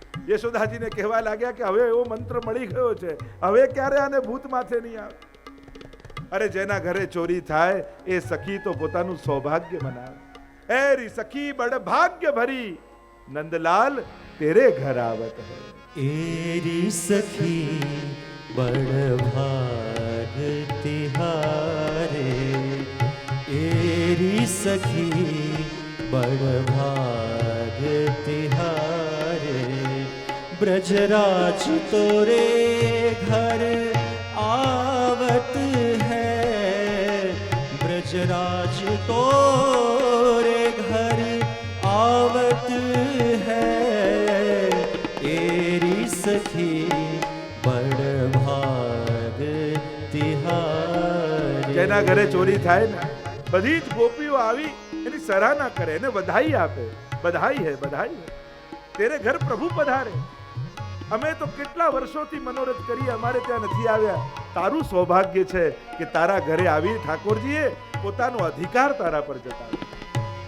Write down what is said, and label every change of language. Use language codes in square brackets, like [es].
[gu] યશોદાજીને કહેવા લાગ્યા કે હવે એવો મંત્ર મળી ગયો છે, હવે ક્યારે આને ભૂત માથે નહીં આવે. અરે જેના ઘરે ચોરી થાય એ સખી તો પોતાનું સૌભાગ્ય મનાવે. [hi] એરી સખી બડ ભાગ્ય ભરી, નંદલાલ તેરે ઘર આવત હૈ. एरी सखी बड़ भाग तिहारे, एरी सखी बड़ भाग तिहारे, ब्रजराज तोरे घर आवत है, ब्रजराज तोरे घर आवत है, एरी सखी बड़ भाग तिहारे. [gu] જેના ઘરે ચોરી થાય ને, બધી જ ગોપીઓ આવી એની સરાહના કરે, એને વધાઈ આપે. [hi] બધાઈ હે, બધાઈ હે, તેરે ઘર પ્રભુ પધારે. [gu] અમે તો કેટલા વર્ષોથી મનોરથ કરી, અમારે ત્યાં નથી આવ્યા. તારું સૌભાગ્ય છે કે તારા ઘરે આવી ઠાકોરજીએ પોતાનો અધિકાર તારા પર જતાવ્યો.